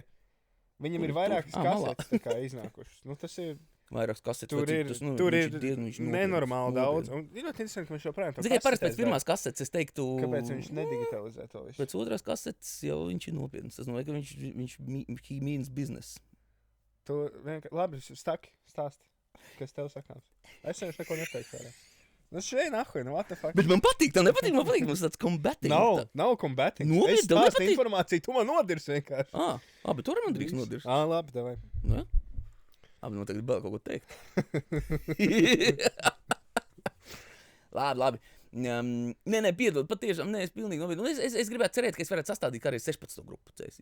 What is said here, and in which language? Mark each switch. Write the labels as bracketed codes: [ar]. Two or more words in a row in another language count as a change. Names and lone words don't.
[lv] Viņam ir vairākas Malā. kasetes tā kā iznākušas. Nu, tas ir, Vairākas kasetes. tur ir, tas, nu, tur viņš ir diezgan- viņš nopietns, nenormāli daudz. nopietns. Un ir ļoti interesanti, ka viņš joprojām to Tikai parasti kasetēs pēc pirmās kasetes es teiktu, dara. Kāpēc viņš nedigitalizē to visu? pēc otrās kasetes jau viņš ir nopietns. Tas nozīmē, ka viņš [en] he means business. [lv] Tu vienkārši, labi, staki, stāsti, kas tev sakāms. Es vienkārši neko neteiktu vairāk. Nu, šeit nahuj, nu, [en] what the fuck? [lv] Bet man patīk, tev nepatīk, man patīk, mums tāds combating. Nav combating. Nopietni, Es tev stāstu nepatīk? informāciju, tu man nodirsi vienkārši. Bet tur man drīkst nodirst. Labi, davai. Ne? Man tagad vēl kaut ko teikt. labi. Nē, piedod, patiešām, nē, es pilnīgi nopietni. Es gribētu cerēt, ka es varētu sastādīt kā arī 16 grupu cēsī.